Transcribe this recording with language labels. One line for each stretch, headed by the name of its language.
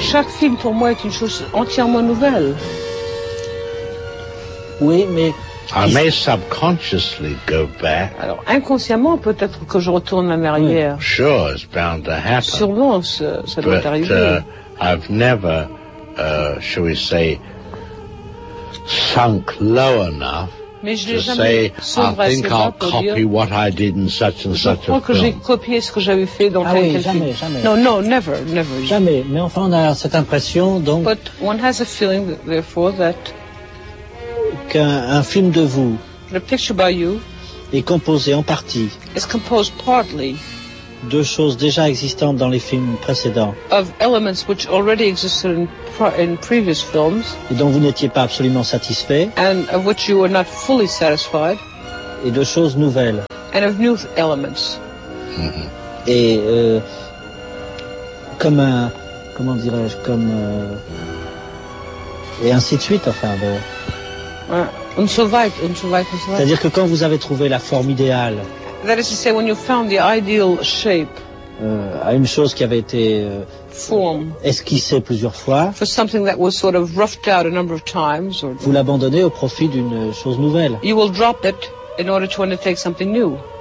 French: Chaque film pour moi est une chose entièrement nouvelle. Oui, mais
English: I may subconsciously go back.
French: Alors inconsciemment peut-être que je retourne en arrière. Oui.
English: Sure, it's bound to happen.
French: Sûrement, ça doit arriver.
English: But I've never, shall we say, sunk low enough.
French: Mais je
English: say, I think I'll copy what I did in such and such a film.
French: Je crois que j'ai copié ce que j'avais fait dans tel film. Jamais.
English: No, never, never.
French: Jamais. Mais enfin, on a cette impression, donc.
English: But one has a feeling, therefore, that.
French: Qu'un film de vous.
English: A picture by you.
French: Est composé en partie.
English: Is composed partly.
French: deux choses déjà existantes dans les films précédents.
English: Of elements which already existed in previous films.
French: Et dont vous n'étiez pas absolument satisfait.
English: And of which you were not fully satisfied.
French: Et de choses nouvelles.
English: And of new elements.
French: Et comme un, comment dirais-je, comme et ainsi de suite, enfin.
German: Und so weiter.
French: C'est-à-dire que quand vous avez trouvé la forme idéale.
English: That is to say, when you found the ideal shape.
French: À une chose qui avait été
English: form,
French: esquissée plusieurs fois.
English: For something that was sort of roughed out a number of times. Or,
French: vous l'abandonnez au profit d'une chose nouvelle.
English: You will drop it in order to undertake something new.